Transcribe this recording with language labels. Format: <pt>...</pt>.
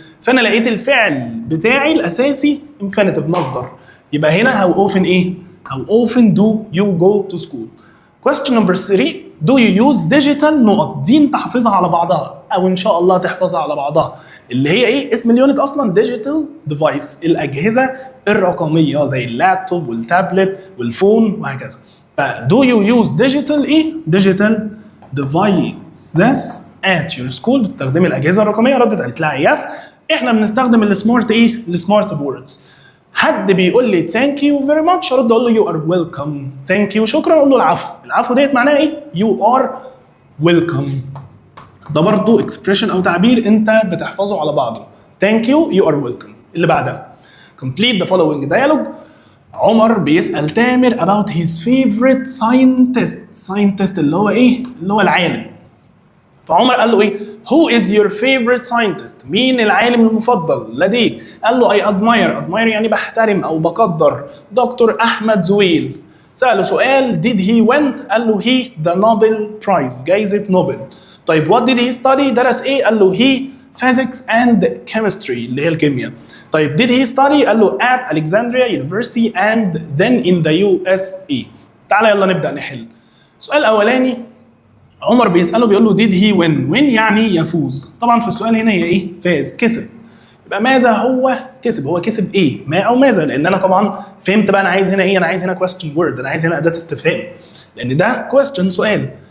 <ar>فانا لقيت الفعل بتاعي الاساسي</ar> <en>infinitive مصدر،</en> <ar>يبقى هنا</ar> <en>how often ايه؟ how often do you go to school. question number 3 do you use digital نقط.</en> <ar>دي انت حافظها على بعضها او ان شاء الله تحفظها على بعضها، اللي هي ايه؟ اسم اليونت اصلا</ar> <en>digital device،</en> <ar>الاجهزه الرقميه زي اللابتوب والتابلت والفون وهكذا.</ar> <en>do you use digital ايه؟ digital devices at your school.</en> <ar>بتستخدمي الاجهزه الرقميه؟ ردت قالت لها</ar> <en>yes.</en> <ar>احنا بنستخدم السمارت ايه؟ السمارت بوردز. حد بيقول لي</ar> <en>thank you very much</en> <ar>ارد اقول له</ar> <en>you are welcome. thank you</en> <ar>شكرا اقول له العفو. العفو ديت معناها ايه؟</ar> <en>you are welcome.</en> <ar>ده برضه expression او تعبير انت بتحفظه على بعضه.</ar> <en>thank you you are welcome.</en> <ar>اللي بعدها</ar> <en>complete the following dialogue.</en> <ar>عمر بيسأل تامر</ar> <en>about his favorite scientist</en> <ar>اللي هو ايه؟ اللي هو العالم. فعمر قال له ايه؟</ar> <en>who is your favorite scientist؟</en> <ar>مين العالم المفضل لديك؟ قال له</ar> <en>I admire</en> <ar>يعني بحترم او بقدر دكتور احمد زويل. سأله سؤال</ar> <en>did he win؟</en> <ar>قال له</ar> <en>he the Nobel Prize</en> <ar>جائزة نوبل. طيب</ar> <en>what did he study؟</en> <ar>درس ايه؟ قال له</ar> <en>he physics and chemistry</en> <ar>اللي هي الكيمياء.</ar> <en>طيب did he study؟</en> <ar>قال له</ar> <en>at Alexandria University and then in the USA.</en> <ar>تعالى يلا نبدأ نحل. السؤال الأولاني عمر بيسأله بيقول له</ar> <en>did he win؟</en> <ar>win يعني يفوز. طبعا في السؤال هنا هي ايه؟ فاز، كسب. يبقى ماذا هو كسب؟ هو كسب ايه؟ ما او ماذا؟ لان انا طبعا فهمت بقى انا عايز هنا ايه، انا عايز هنا</ar> <en>question word،</en> <ar>انا عايز هنا اداه استفهام، لان ده question سؤال.</ar>